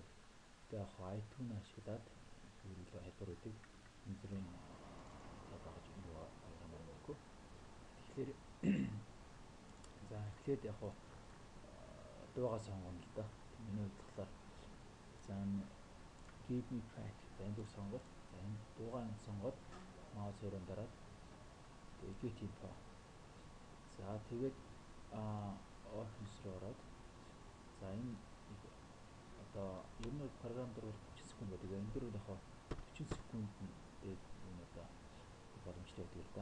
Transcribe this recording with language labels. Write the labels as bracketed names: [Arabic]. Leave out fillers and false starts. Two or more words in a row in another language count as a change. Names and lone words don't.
[Mongolian] Тэгээ яг iTunes ашиглаад хийхээр илүү хялбар байдаг. Янз бүрийн багаж програмаар мөргөө. Тэгэхээр за эхлээд яг дуугаа сонгоно л да. Миний хувьд болохоор за [English] give me track [Mongolian] за энэ дууг сонгоод за энэ дуугаа сонгоод маус хоёрын дараад тэгээ [English] get info. [Mongolian] За тэгээд options руу ороод за энэ одоо ер нь програм дээр бол 40 секунд байдаг. Энэ дээр бол яг 40 секунд дээр энэ одоо боломжтой байдаг л да.